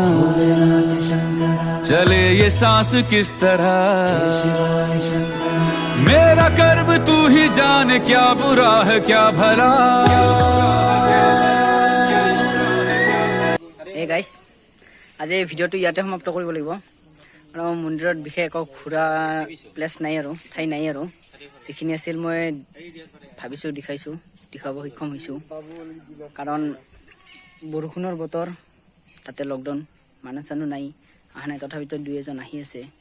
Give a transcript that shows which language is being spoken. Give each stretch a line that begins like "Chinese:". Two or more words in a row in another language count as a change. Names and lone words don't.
Hindi: चले ये सांस किस तरह मेरा कर्म तू ही जाने क्या बुरा है क्या भला
Assamese: এই গাইছ আজি এই ভিডিঅ'টো ইয়াতে সমাপ্ত কৰিব লাগিব আৰু মন্দিৰত বিশেষ একো ঘূৰা প্লেচ নাই আৰু ঠাই নাই আৰু যিখিনি আছিল মই ভাবিছোঁ দেখাব সক্ষম হৈছোঁ কাৰণ বৰষুণৰ বতৰ তাতে লকডাউন মানুহ চানুহ নাই অহা নাই তথাপিতো দুই এজন আহি আছে